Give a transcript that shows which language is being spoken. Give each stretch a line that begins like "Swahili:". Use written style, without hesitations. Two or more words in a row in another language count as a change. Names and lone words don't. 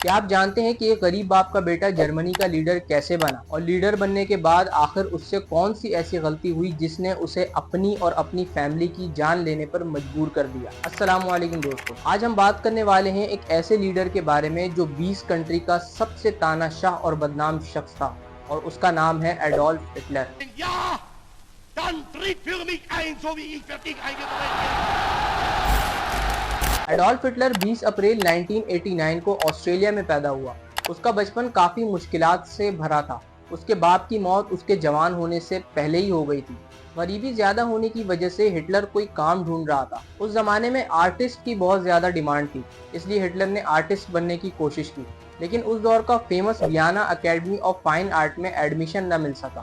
Urdu: کیا آپ جانتے ہیں کہ ایک غریب باپ کا بیٹا جرمنی کا لیڈر کیسے بنا اور لیڈر بننے کے بعد آخر اس سے کون سی ایسی غلطی ہوئی جس نے اسے اپنی اور اپنی فیملی کی جان لینے پر مجبور کر دیا. السلام علیکم دوستو، آج ہم بات کرنے والے ہیں ایک ایسے لیڈر کے بارے میں جو 20 کنٹری کا سب سے تاناشاہ اور بدنام شخص تھا اور اس کا نام ہے ایڈولف ہٹلر.
German: Ja, dann tritt für mich ein, so wie ich für dich eingetreten bin.
Urdu: ایڈولف ہٹلر 20 اپریل 1989 کو آسٹریلیا میں پیدا ہوا. اس کا بچپن کافی مشکلات سے بھرا تھا۔ اس کے باپ کی موت اس کے جوان ہونے سے پہلے ہی ہو گئی تھی. غریبی زیادہ ہونے کی وجہ سے ہٹلر کوئی کام ڈھونڈ رہا تھا. اس زمانے میں آرٹسٹ کی بہت زیادہ ڈیمانڈ تھی، اس لیے ہٹلر نے آرٹسٹ بننے کی کوشش کی، لیکن اس دور کا فیمس ویانا اکیڈمی آف فائن آرٹ میں ایڈمیشن نہ مل سکا.